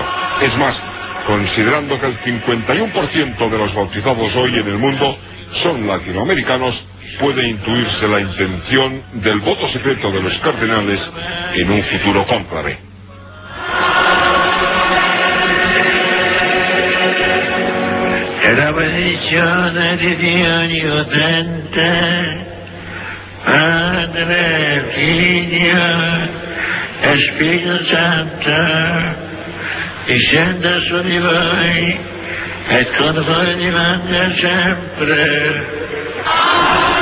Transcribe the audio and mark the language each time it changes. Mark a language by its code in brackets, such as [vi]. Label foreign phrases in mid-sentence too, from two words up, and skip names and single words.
[es] Es más, considerando que el 51% de los bautizados hoy en el mundo son latinoamericanos, puede intuirse la intención del voto secreto de los cardenales en un futuro cónclave. [it] La benedizione di Dio Onnipotente, Padre, Figlio e Spirito Santo, discenda su di voi e con voi rimanga sempre.